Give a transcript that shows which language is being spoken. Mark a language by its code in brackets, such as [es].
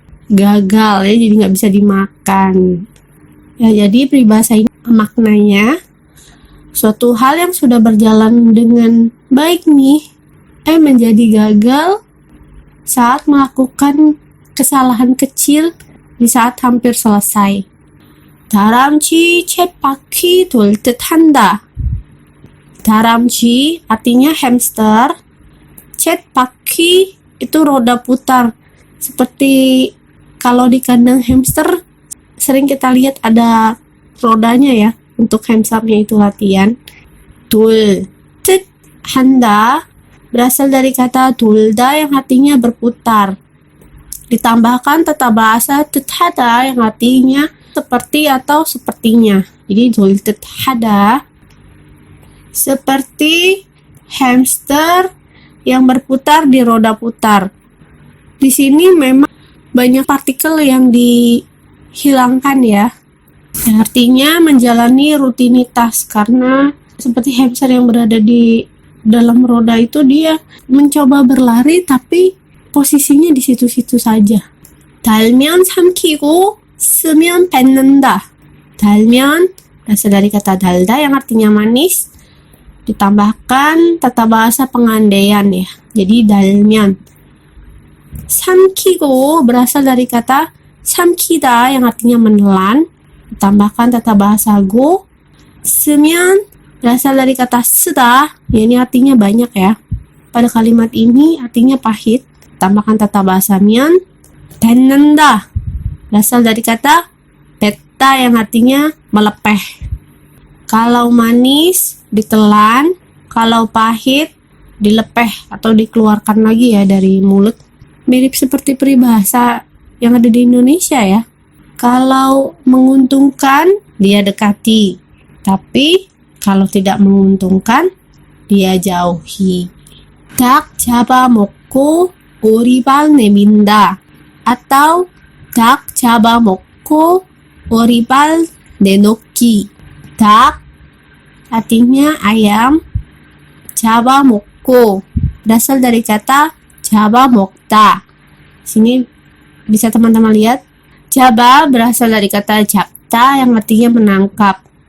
[id] Gagal ya, jadi nggak bisa dimakan. Ya, jadi peribahasa ini maknanya suatu hal yang sudah berjalan dengan baik nih, menjadi gagal saat melakukan kesalahan kecil di saat hampir selesai. [ko] 다람쥐 쳇바퀴 돌 듯 한다. [id] 다람쥐 artinya hamster, 쳇바퀴 itu roda putar. Seperti kalau di kandang hamster sering kita lihat ada rodanya ya, untuk hamsternya itu latihan. [ko] 돌 듯 한다 [id] berasal dari kata 돌다 yang artinya berputar. Ditambahkan tata bahasa 듯하다 yang artinya seperti atau sepertinya. Jadi [ko] 돌 듯하다 [id] seperti hamster yang berputar di roda putar. Di sini memang banyak partikel yang dihilangkan ya. Artinya menjalani rutinitas, karena seperti hamster yang berada di dalam roda itu dia mencoba berlari tapi posisinya di situ-situ saja. [ko] 달면 삼키고 쓰면 뱉는다. [id] 달면 berasal dari kata dalda yang artinya manis, ditambahkan tata bahasa pengandaian ya. Jadi dal면. 삼키고 berasal dari kata 삼키다 yang artinya menelan, ditambahkan tata bahasa go. 쓰면 berasal dari kata 쓰다, ya ini artinya banyak ya. Pada kalimat ini artinya pahit, tambahkan tata bahasa 면. 뱉는다 berasal dari kata betta yang artinya melepeh. Kalau manis ditelan, kalau pahit dilepeh atau dikeluarkan lagi ya dari mulut. Mirip seperti peribahasa yang ada di Indonesia ya. Kalau menguntungkan dia dekati, tapi kalau tidak menguntungkan dia jauhi. [ko] 닭 잡아먹고 오리발 내민다, atau 닭 잡아먹고 오리발 내놓기. [id] 닭 artinya ayam, 잡아먹고 berasal dari kata 잡아먹다. Sini bisa teman-teman lihat, 잡아 berasal dari kata 잡다 yang artinya menangkap.